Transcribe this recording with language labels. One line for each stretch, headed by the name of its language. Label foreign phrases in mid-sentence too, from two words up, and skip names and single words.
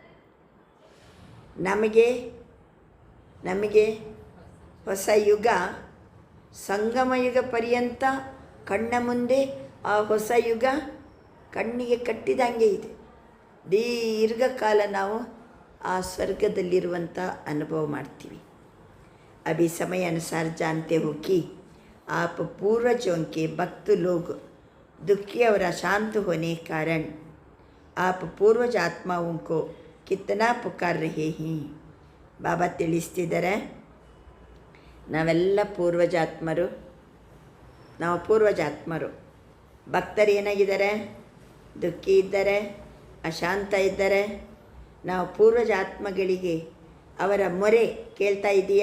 Kannada: ನಮಗೆ ಹೊಸ ಯುಗ ಸಂಗಮ ಯುಗ ಪರ್ಯಂತ ಕಣ್ಣ ಮುಂದೆ ಆ ಹೊಸ ಯುಗ ಕಣ್ಣಿಗೆ ಕಟ್ಟಿದಂಗೆ ಇದೆ. ದೀರ್ಘಕಾಲ ನಾವು ಆ ಸ್ವರ್ಗದಲ್ಲಿರುವಂಥ ಅನುಭವ ಮಾಡ್ತೀವಿ.
Hindi: अभी समय अनुसार जानते हो कि आप पूर्वजों के भक्त लोग दुखी और अशांत होने कारण आप पूर्वज आत्माओं को कितना पुकार रहे हैं.
Kannada: ಬಾಬಾ ತಿಳಿಸ್ತಿದ್ದಾರೆ, ನಾವೆಲ್ಲ ಪೂರ್ವಜಾತ್ಮರು. ನಾವು ಪೂರ್ವಜಾತ್ಮರು. ಭಕ್ತರು ಏನಾಗಿದ್ದಾರೆ? ದುಃಖಿ ಇದ್ದಾರೆ, ಅಶಾಂತ ಇದ್ದಾರೆ. ನಾವು ಪೂರ್ವಜಾತ್ಮಗಳಿಗೆ ಅವರ ಮೊರೆ ಕೇಳ್ತಾ ಇದೆಯಾ?